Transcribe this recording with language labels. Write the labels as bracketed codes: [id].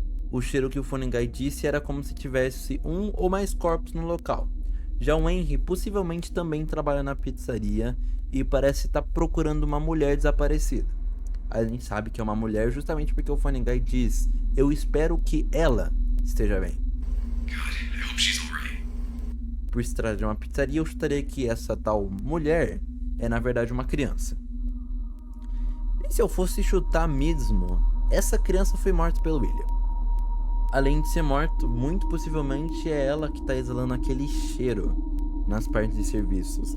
[pt] O cheiro que o Funny Guy disse era como se tivesse um ou mais corpos no local. Já o Henry possivelmente também trabalha na pizzaria e parece estar procurando uma mulher desaparecida. A gente sabe que é uma mulher justamente porque o Funny Guy diz: eu espero que ela esteja bem. [en] God, I hope she's all right. [pt] Por se tratar de uma pizzaria, eu chutaria que essa tal mulher é na verdade uma criança. E se eu fosse chutar mesmo, essa criança foi morta pelo William. Além de ser morto, muito possivelmente é ela que está exalando aquele cheiro nas partes de serviços.